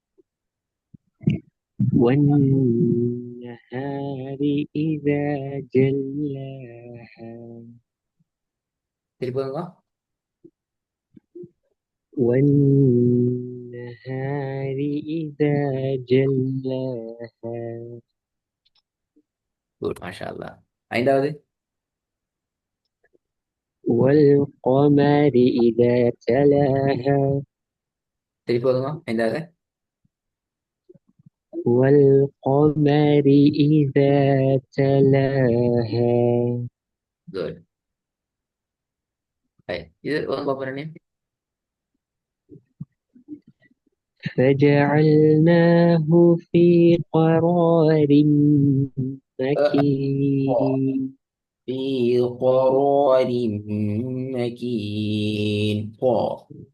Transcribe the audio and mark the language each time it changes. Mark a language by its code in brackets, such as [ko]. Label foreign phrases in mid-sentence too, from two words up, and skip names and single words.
[ar] والنهار إذا جلاها [ta] திருப்பங்க. [ar] والنهار إذا جلاها [ta] குட், [ar] ما شاء الله. [ta] ஐந்தாவது [ar] والقمر إذا تلاها [ta] திருப்பங்க. ஐந்தாவது [ar] والقمر إذا تلاها [ta] குட். இது ஒதுங்க பாப்பறேனே. [ar] فجعلناه في قرار مكين في قرار مكين. قا.